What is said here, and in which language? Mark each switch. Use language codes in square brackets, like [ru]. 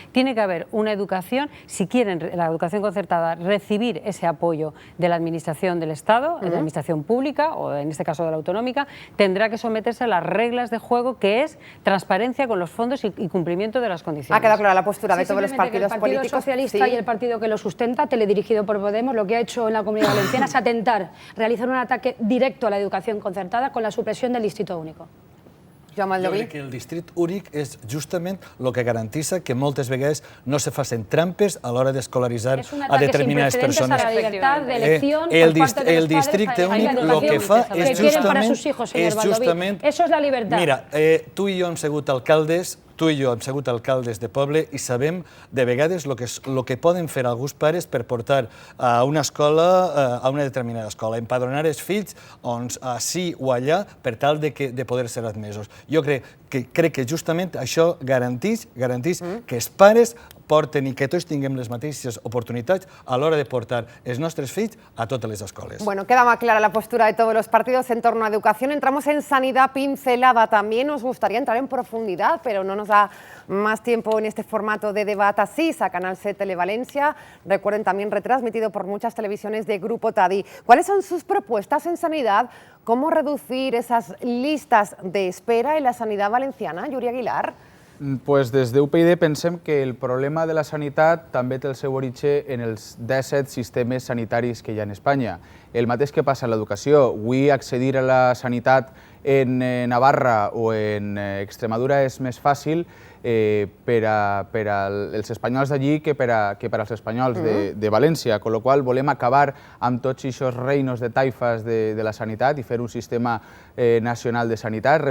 [es] Tiene que haber una educación, si quieren la educación concertada recibir ese apoyo de la administración del Estado, de la administración pública o en este caso de la autonómica, tendrá que someterse a las reglas de juego, que es transparencia con los fondos y cumplimiento de las condiciones. Ha quedado clara la postura de todos los partidos políticos. El Partido Socialista y el partido que lo sustenta, teledirigido por Podemos, lo que ha hecho en la Comunidad Valenciana es atentar, realizar un ataque directo a la educación concertada con la supresión del Distrito Único. [ca] Jo crec que el districte únic és justament el que garantissa que moltes vegades no se facin trampes a l'hora d'escolaritzar a determinades persones. El districte únic el que fa és justament... [es] Eso es la libertad. [ca] Mira, tu i jo hem sigut alcaldes, tu i jo hem sigut alcaldes de poble i sabem de vegades el que poden fer alguns pares per portar a una escola, a una determinada escola, empadronar els fills ací o allà per tal de poder ser admesos. Jo crec que justament això garanteix que els pares porten i que tots tinguem les mateixes oportunitats a l'hora de portar els nostres fills a totes les escoles. [es] Bueno, queda más clara la postura de todos los partidos en torno a educación. Entramos en sanidad pincelada también. Nos gustaría entrar en profundidad, pero no nos da más tiempo en este formato de debate así. A Canal 7 Televalencia, recuerden, también retransmitido por muchas televisiones de Grupo TADI. ¿Cuáles son sus propuestas en sanidad? ¿Cómo reducir esas listas de espera en la sanidad valenciana? Yuri Aguilar. [ca] Pues des d'UPyD pensem que el problema de la sanitat també té el seu origen en els 17 sistemes sanitaris que hi ha en Espanya. El mateix que passa en l'educació. Avui accedir a la sanitat en Navarra o en Extremadura és més fàcil per als espanyols d'allí que per als espanyols de València, amb la qual cosa volem acabar amb tots aquests reinos de taifes de la sanitat i fer un sistema nacional de sanitat.